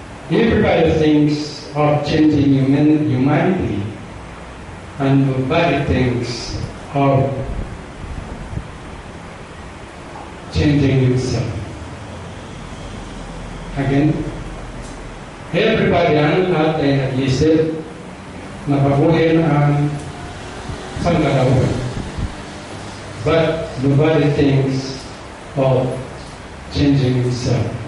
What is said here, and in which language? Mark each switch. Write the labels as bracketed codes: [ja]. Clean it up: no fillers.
[en] Everybody thinks of changing humanity, and nobody thinks of changing himself. Again, everybody [tl] ang lahat ay nag-isip na baguhin ang sanggalawan. [en] But nobody thinks of changing himself.